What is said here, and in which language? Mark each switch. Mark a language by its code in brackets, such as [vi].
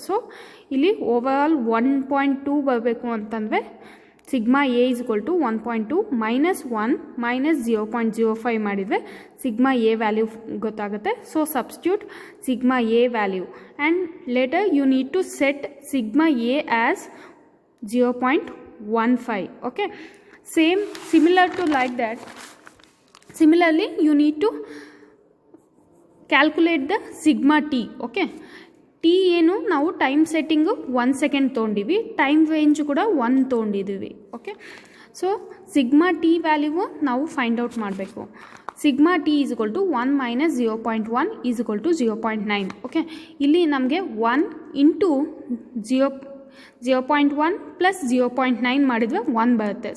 [kn] So ಇಲ್ಲಿ overall 1.2 ಬರಬೇಕು ಅಂತಂದರೆ sigma A is equal to 1.2 minus 1 minus 0.05 ಮಾಡಿದರೆ ಸಿಗ್ಮಾ ಎ ವ್ಯಾಲ್ಯೂ ಗೊತ್ತಾಗುತ್ತೆ. [en] So substitute sigma a value and later you need to set sigma a as 0.15. okay, similar to like that. Similarly you need to calculate the sigma t. [kn] okay, T ಏನು ನಾವು time setting 1 second ತೊಗೊಂಡಿವಿ, time range ಕೂಡ 1 ತೊಗೊಂಡಿದ್ದೀವಿ. Okay, so sigma T value ನಾವು find out ಮಾಡಬೇಕು. [en] Sigma t is equal to 1 minus 0.1 is equal to 0.9. [kn] Okay, ಇಲ್ಲಿ ನಮಗೆ 1 into 0.1 plus 0.9 ಮಾಡಿದರೆ 1 ಬರುತ್ತೆ.